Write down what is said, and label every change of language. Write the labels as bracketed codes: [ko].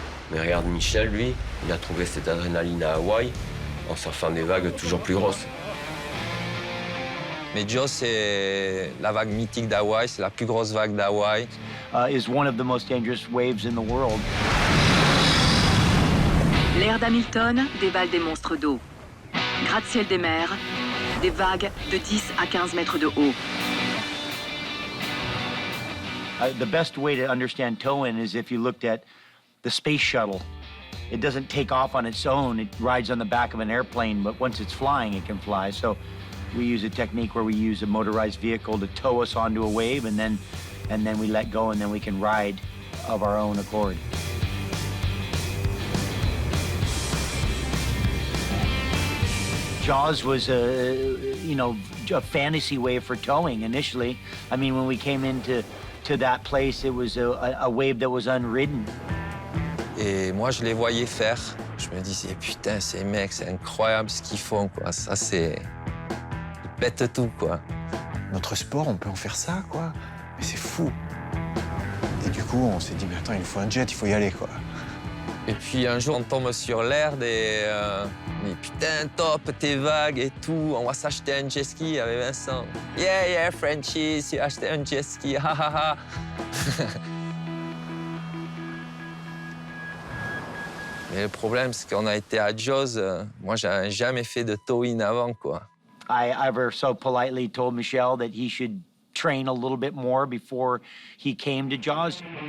[fr] Mais regarde Michel, lui, il a trouvé cette adrénaline à Hawaï en surfant des vagues toujours plus grosses. Mais Jaws, c'est la vague mythique d'Hawaï, c'est la plus grosse vague d'Hawaï. [en] Is one of the most dangerous waves in the world. [fr] L'ère d'Hamilton dévale des monstres d'eau. Gratte-ciel des mers, des vagues de 10 à 15 mètres de haut. [en] The best way to understand towing is if you looked at the space shuttle. It doesn't take off on its own. It rides on the back of an airplane, but once it's flying, it can fly. So we use a technique where we use a motorized vehicle to tow us onto a wave, and then we let go, and then we can ride of our own accord. Jaws was a fantasy wave for towing initially. I mean, when we came into that place, it was a wave that was unridden. [fr] Et moi, je les voyais faire. Je me disais, putain, ces mecs, c'est incroyable ce qu'ils font, quoi. Ça, c'est... Ils pètent tout, quoi. Notre sport, on peut en faire ça, quoi. Mais c'est fou. Et du coup, on s'est dit, mais attends, il nous faut un jet, il faut y aller, quoi. Et puis un jour, on tombe sur l'Erd et mais putain, top, tes vagues et tout. On va s'acheter un jet ski avec Vincent. [en] Yeah, Frenchies, [fr] tu as acheté un jet ski, ha ha ha. Mais le problème, c'est qu'on a été à Jaws. Moi, j'avais jamais fait de towing avant, quoi. [en] I ever so politely told Michel that he should train a little bit more before he came to Jaws.